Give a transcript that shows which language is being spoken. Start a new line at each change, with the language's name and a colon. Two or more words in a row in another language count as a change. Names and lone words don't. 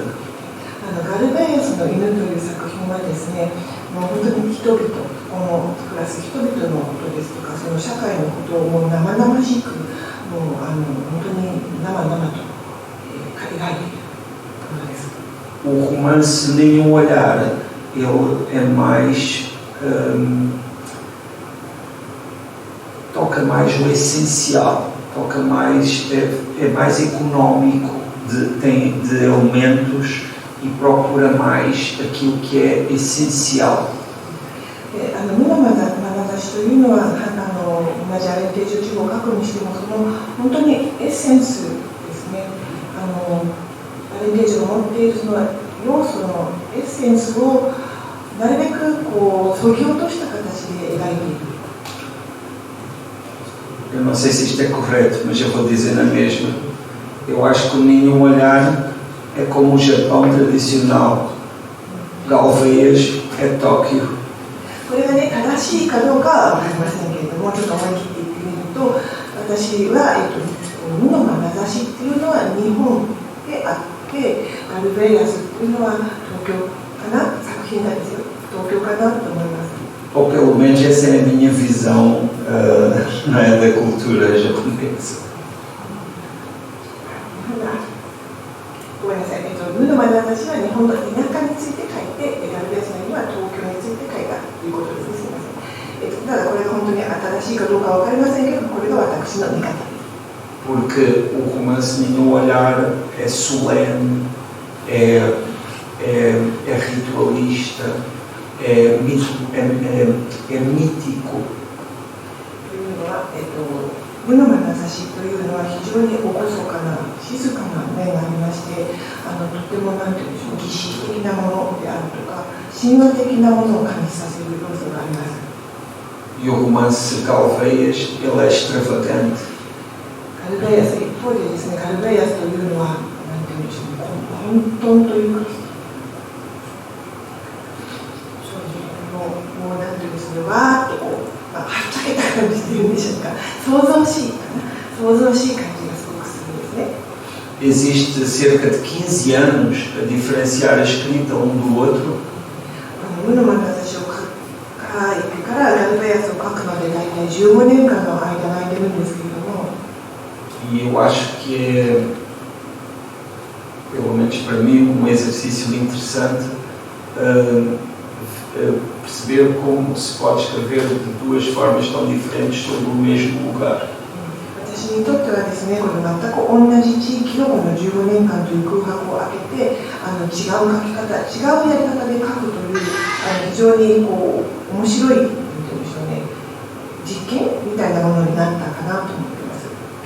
Japanese: ガルベイアスの犬という作品はですね、もう本当に人々、この暮らす人々のことですとか、その社会のことをもう生々しく、もう本当に生々と描いているものです。
Portuguese: O romance Nenhum Olhar, ele é mais toca mais o essencial, toca mais é mais económico, tem de elementos e procura mais aquilo que é essencial.
Japanese: 海の眼差しというのは同じアレンテージョ地方を書くにしてもその本当にエッセンスですね。アレンテージョが持っているその要素のエッセンスをなるべく削ぎ落とした形で描いている。
Portuguese: Eu não sei se isto é correto, mas eu vou dizer na mesma. Eu acho que o Nenhum Olhar é como o Japão tradicional. Galveias é Tóquio.
Japanese: これがね、正しいかどうかは分かりませんけれども、ちょっと思い切って言ってみると、私は、海の眼差しっていうのは日本であって、ガルベイアスっていうのは東京かな、作品なんですよ。東京かなと思います。
Portuguese: Ou pelo menos essa é a minha visão não é, da cultura japonesa.
Japanese: ごめんなさい、海の眼差しは日本の田舎について書いて、ガルベイアスには東京について書いたということですね。すみません。ただこれが本当に新しいかどうかは分かりませんけど、これが私の見方です。
Portuguese: Porque o romance Nenhum Olhar é solene, é ritualista, é mítico.
Japanese: 海の眼差しというのは非常に厳かな静かな面がありまして、とてもなんていうんでしょう、儀式的なものであるとか神話的なものを感じさせる要素があります。
Portuguese: E o romance Galveias, ele é extravagante.
Japanese: ガルベイアス一方でですね、ガルベイアスというのはなんていうんでしょう、混沌というか、もうなんていうんですね、わーっとはっちゃけた感じというんでしょうか、想像しいかな、想像しい感じがすごくするんですね。
Portuguese: Existe cerca de 15 anos a diferenciar a escrita um do outro.
Japanese: 海の眼差しを書いてからガルベイアスを書くまで大体15年間の間が空いてるんですけれども。
Portuguese: E eu acho que é, pelo menos para mim, exercício interessante perceber como se pode escrever de duas formas tão diferentes sobre o mesmo lugar.
Japanese: 私私にとってはですね、これ全く同じ地域をこの15年間という空白を空けて、違う書き方、違うやり方で書くという、非常にこう面白い、なんていうんでしょうね、実験みたいなものになったかなと思っています。